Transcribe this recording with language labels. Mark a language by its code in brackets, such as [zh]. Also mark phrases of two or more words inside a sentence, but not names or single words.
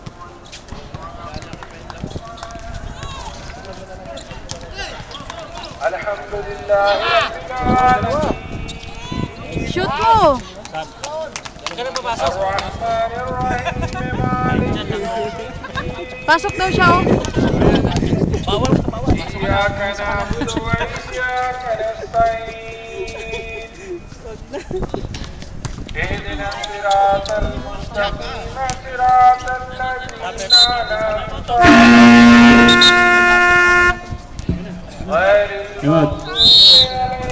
[ar] الحمد لله رب العالمين. [tl] Shoot mo! Huwag ka na pumasok. [ar] الرحمن الرحيم مالك يوم الدين. [tl] Pasok daw siya, oh. Bawal. [ar] إياك نعبد وإياك نستعين. اهدنا الصراط المستقيم صراط الذين أنعمت عليهم غير المغضوب